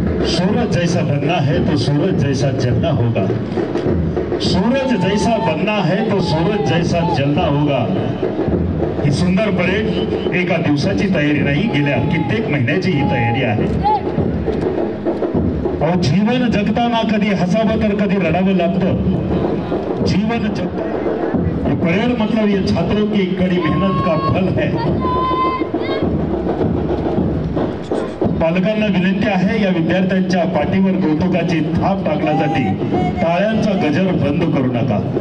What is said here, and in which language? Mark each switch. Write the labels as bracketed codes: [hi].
[hi] सूरज जैसा बनना है तो सूरज जैसा जलना होगा। सूरज जैसा बनना है तो सूरज जैसा जलना होगा। [mr] ही सुंदर परेड एका दिवसाची तयारी नाही, गेल्या कित्येक महिन्याची ही तयारी आहे। और जीवन जगताना कधी हसावं तर कधी रडावं लागतं। जीवन जगता [hi] ये परेड मतलब ये छात्रों की कड़ी मेहनत का फल है। [mr] पालकांना विनंती आहे, या विद्यार्थ्यांच्या पाठीवर कौतुकाची थाप टाकण्यासाठी टाळ्यांचा गजर बंद करू नका।